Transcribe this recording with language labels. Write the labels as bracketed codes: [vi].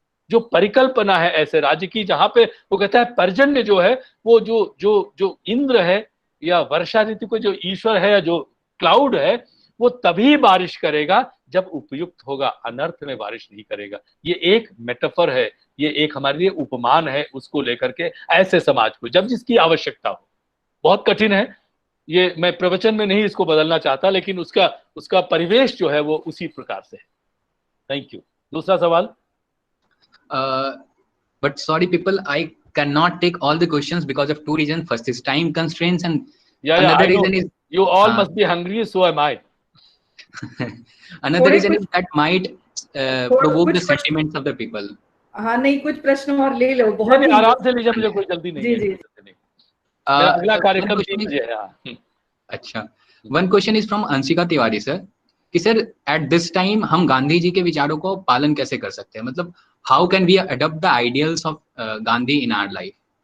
[hi] जो परिकल्पना है ऐसे राज्य की जहां पे वो कहता है पर्जन्य जो है वो जो इंद्र है या वर्षा ऋतु को जो ईश्वर है या जो क्लाउड है वो तभी बारिश करेगा जब उपयुक्त होगा, अनर्थ में बारिश नहीं करेगा। ये एक मेटाफर है, ये एक हमारे लिए उपमान है, उसको लेकर के ऐसे समाज को जब जिसकी आवश्यकता हो। बहुत कठिन है ये, मैं प्रवचन में नहीं इसको बदलना चाहता, लेकिन उसका परिवेश जो है वो उसी प्रकार से है। [en] Thank you. [hi] दूसरा सवाल। [en] But sorry people, I cannot take all the questions because of 2 reasons. First is time constraints, and another reason is you all must be hungry, so am I. Another reason is that might provoke the sentiments of the people. [hi] हाँ नहीं, कुछ प्रश्न और ले लो, बहुत आराम से लीजिए, मुझे कोई जल्दी नहीं है। जी। अगला कार्यक्रम 3 बजे है। अच्छा, [en] one question is from Anshika Tiwari sir कि sir at this time [hi] हम गांधी जी के विचारों को पालन कैसे कर सकते हैं, मतलब [en] how can we adopt the ideals of Gandhi in our life?